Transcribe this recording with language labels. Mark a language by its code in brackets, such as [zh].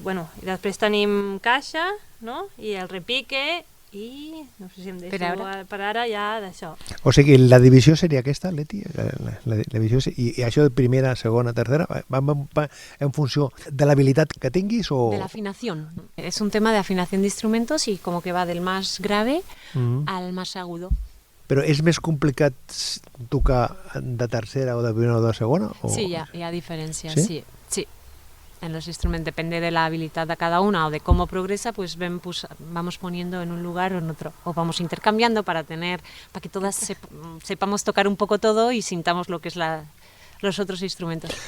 [ca] Bueno, i després tenim caixa, no? I el repique i no sé si em deixo per ara ja d'això. O sigui, la divisió seria aquesta, Leti? La divisió, i això de primera, segona, tercera, va en funció de l'habilitat que tinguis o...? [es] De la afinación. Es un tema de afinación de instrumentos y como que va del más grave al más agudo. [ca] Però és més complicat tocar de tercera o de primera o de segona? O... Sí, hi ha diferències, sí. [es] en los instrumentos, depende de la habilidad de cada una o de cómo progresa, pues vamos poniendo en un lugar o en otro, o vamos intercambiando para que todas sepamos tocar un poco todo y sintamos lo que es los otros instrumentos.